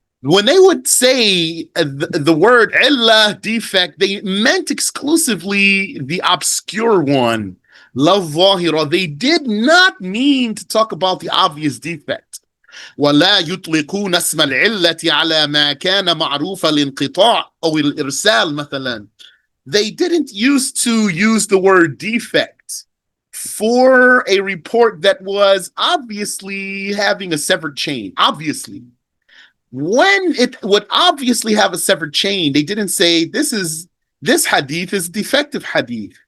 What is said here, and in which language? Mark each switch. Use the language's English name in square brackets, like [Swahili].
[English] When they would say the word illah, defect, they meant exclusively the obscure one. La zahira. They did not mean to talk about the obvious defect. [Arabic] ولا يطلقون اسم العلة على ما كان معروف الانقطاع أو الإرسال مثلا. [English] They didn't used to use the word defect for a report that was obviously having a severed chain. Obviously. When it would obviously have a severed chain, they didn't say this hadith is defective hadith.